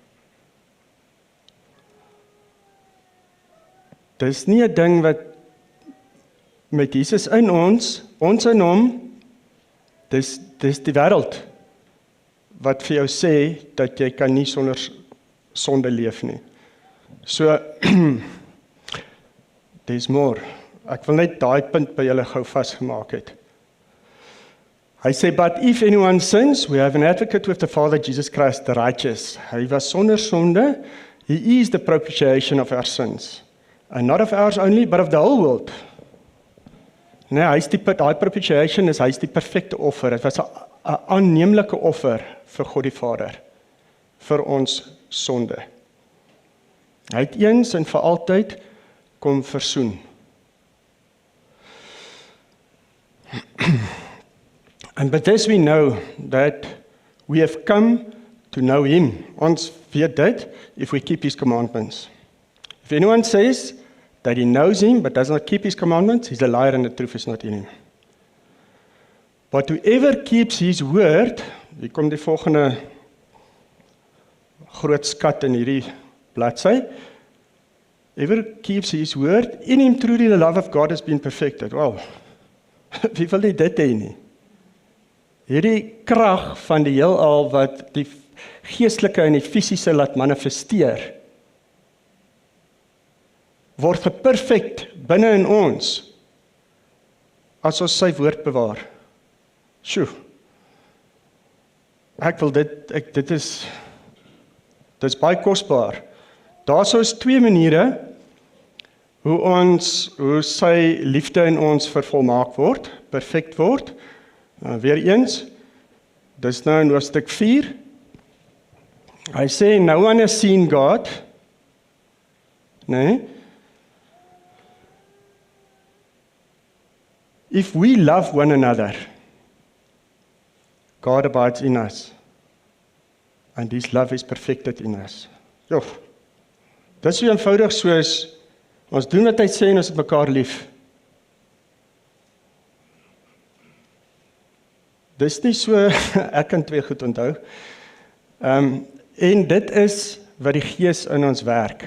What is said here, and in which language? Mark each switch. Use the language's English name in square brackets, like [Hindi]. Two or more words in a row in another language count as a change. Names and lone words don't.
[Afrikaans] Dis nie 'n ding wat met Jesus in ons in hom, dis die wêreld wat vir jou sê dat jy kan nie sonder sonde leef nie. [English] So, there's more. [Afrikaans] Ek wil net daai punt by julle gou vasgemaak het. Hy sê, [English] but if anyone sins, we have an advocate with the Father, Jesus Christ, the righteous. [Afrikaans] Hy was sonder sonde. [English] He is the propitiation of our sins. And not of ours only, but of the whole world. [Afrikaans] Nee, daai propitiation hy is die perfekte offer. Dit was 'n aanneemlike offer vir God die Vader, vir ons sonde. Hy het eens en vir altyd kom versoen. [English] And by this we know that we have come to know him. [Afrikaans] Ons weet dit [English] if we keep his commandments. If anyone says that he knows him but does not keep his commandments, he's a liar and the truth is not in him. But whoever keeps his word, [Afrikaans] hier kom die volgende groot skat in hierdie bladsy. [English] Whoever keeps his word, in him truly the love of God has been perfected. [Afrikaans] Wow. Wie wil nie dit hê nie? Hierdie krag van die heelal wat die geestelike en die fisiese laat manifesteer, word geperfect binne in ons, as ons sy woord bewaar. Sjoe. Ek wil dit is baie kosbaar. Daar is 2 maniere, hoe sy liefde in ons vervolmaak word, perfect word. Weer eens, dis nou in hoofstuk 4, hy sê, [English] no one has seen God, nee, if we love one another, God abides in us, and his love is perfected in us. [Afrikaans] Jo, dis so eenvoudig soos, ons doen wat hy sê en ons het mekaar lief. Dis nie so, ek kan 2 goed onthou. En dit is wat die Gees in ons werk.